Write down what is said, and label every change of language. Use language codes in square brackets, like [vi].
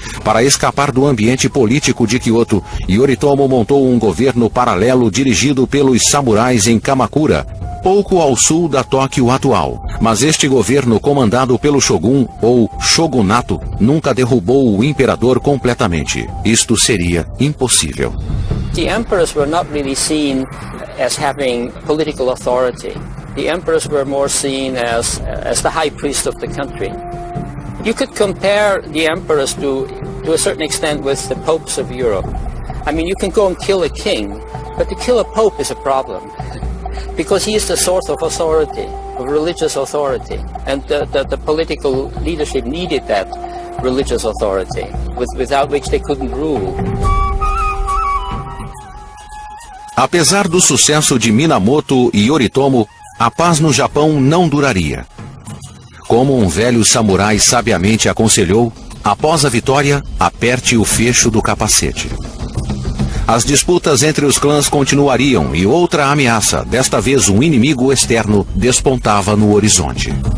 [pt] Para escapar do ambiente político de Kyoto, Yoritomo montou um governo paralelo dirigido pelos samurais em Kamakura, pouco ao sul da Tóquio atual. Mas este governo comandado pelo Shogun, ou Shogunato, nunca derrubou o imperador completamente. Isto seria impossível. [en] The emperors were not really seen as having political authority. The emperors were more seen as the high priest of the country. You could compare the emperors to a certain extent with the popes of Europe. I mean, you can go and kill a king, but to kill a pope is a problem. Because he is the source of authority, of religious authority. And the political leadership needed that religious authority, without which they couldn't rule. [pt] Apesar do sucesso de Minamoto e Yoritomo, a paz no Japão não duraria. Como um velho samurai sabiamente aconselhou, após a vitória, aperte o fecho do capacete. As disputas entre os clãs continuariam e outra ameaça, desta vez um inimigo externo, despontava no horizonte.